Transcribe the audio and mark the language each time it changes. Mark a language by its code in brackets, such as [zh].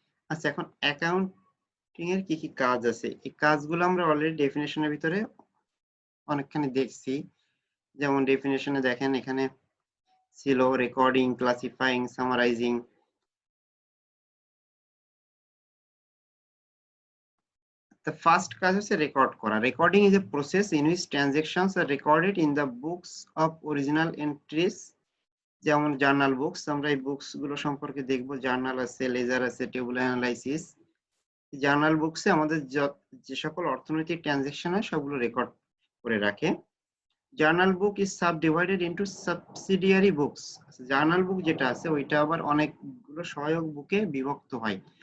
[bn] আচ্ছা, এখন অ্যাকাউন্টিং এর কি কি কাজ আছে, এই কাজগুলো আমরা অলরেডি ডেফিনেশনের ভিতরে অনেকখানি দেখছি। যেমন ডেফিনেশনে দেখেন এখানে ছিল রেকর্ডিং, ক্লাসিফাইং, সামারাইজিং। [en] The first [bn] কাজ হচ্ছে রেকর্ড করা। [en] recording is a process in which transactions are recorded in the books of original entries, [bn] যেমন জার্নাল বুকস। আমরা এই বুকস গুলো সম্পর্কে দেখবো। জার্নাল আছে, লেজার আছে, টেবুল অ্যানালাইসিস। জার্নাল বুকসে আমাদের যে সকল অর্থনৈতিক ট্রানজাকশন হয় সবগুলো রেকর্ড করে রাখে। [en] Journal book is subdivided into subsidiary books. [bn] Journal বুক যেটা আছে ওইটা আবার অনেকগুলো সহায়ক বুকে বিভক্ত হয়।